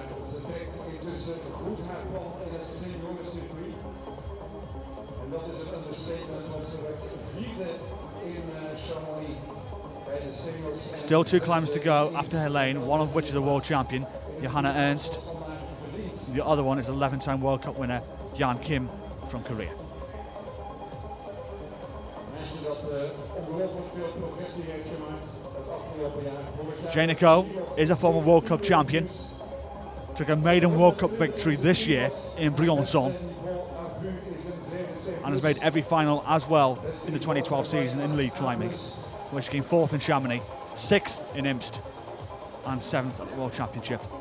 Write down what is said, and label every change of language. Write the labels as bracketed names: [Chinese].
[Dutch] Ze trekt intussen goed haar plan in het seniorencircuit. En dat is een understatement, want ze werd 4e in Chamonix bij de seniors. [English] Still 2 climbs to go after Hélène, one of which is a world champion, Johanna Ernst. The other one is 11-time World Cup winner, Jan Kim from Korea. [Dutch] Meisje dat ongelooflijk veel progressie heeft gemaakt het afgelopen jaar. [English] Génicot is a former World Cup champion. Took a maiden World Cup victory this year in Briançon and has made every final as well in the 2012 season in lead climbing, where she came 4th in Chamonix, 6th in Imst and 7th at the World Championship.